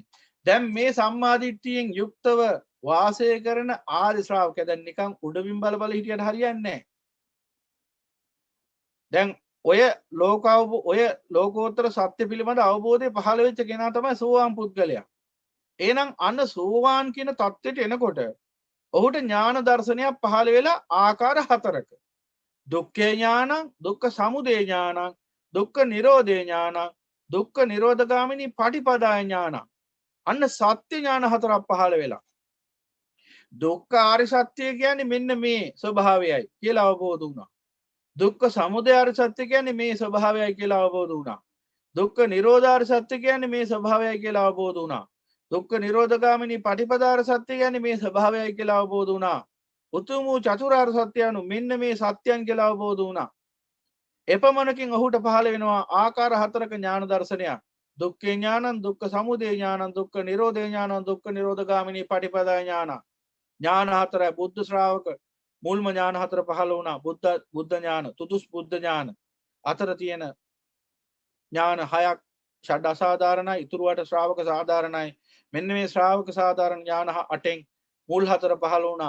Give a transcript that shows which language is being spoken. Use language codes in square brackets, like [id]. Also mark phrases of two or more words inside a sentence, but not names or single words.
[si] දැන් මේ සම්මාදිට්ඨියෙන් යුක්තව වාසය කරන ආදි ශ්‍රාවකයා දැන් නිකන් උඩින් බල බල හිටියට හරියන්නේ නැහැ. දැන් ඔය ලෝකෝත්තර සත්‍ය පිළිබඳ අවබෝධය පහළ වෙච්ච කෙනා තමයි සෝවාන් පුද්ගලයා. එහෙනම් අන්න සෝවාන් කියන தත්ත්වයට එනකොට ඔහුට ඥාන දර්ශනයක් පහළ වෙලා ආකාර හතරක. [pi] දුක්ඛේ ඥානං, දුක්ඛ සමුදය ඥානං, දුක්ඛ නිරෝධේ ඥානං, දුක්ඛ නිරෝධගාමිනී පටිපදා ඥානං. [si] අන්න සත්‍ය ඥාන හතරක් පහළ වෙලා. දුක්ඛ ආර්ය සත්‍ය කියන්නේ මෙන්න මේ ස්වභාවයයි කියලා අවබෝධ වුණා. දුක්ඛ සමුදය ආර්ය සත්‍ය කියන්නේ මේ ස්වභාවයයි කියලා අවබෝධ වුණා. දුක්ඛ නිරෝධාර්ය සත්‍ය කියන්නේ මේ ස්වභාවයයි කියලා අවබෝධ වුණා. දුක්ඛ නිරෝධගාමිනී පටිපදාර්ය සත්‍ය කියන්නේ මේ ස්වභාවයයි කියලා අවබෝධ වුණා. උතුම් වූ චතුරාර්ය සත්‍ය anu මෙන්න මේ සත්‍යයන් කියලා අවබෝධ වුණා. එපමණකින් ඔහුට පහළ වෙනවා ආකාර හතරක ඥාන දර්ශනයක්. [pi] දුක්ඛේ ඥානං, දුක්ඛ සමුදය ඥානං, දුක්ඛ නිරෝධේ ඥානං, දුක්ඛ නිරෝධගාමිනී පටිපදා ඥානං. [si] ඥාන හතර බුද්ධ ශ්‍රාවක මුල්ම ඥාන හතර පහළ වුණා. බුද්ධ ඥාන, තුදුස් බුද්ධ ඥාන. අතර තියෙන ඥාන හයක් ෂඩ අසාධාරණයි, ඉතුරුවට ශ්‍රාවක සාධාරණයි. මෙන්න මේ ශ්‍රාවක සාධාරණ ඥාන 8න් මුල් හතර පහළ වුණා.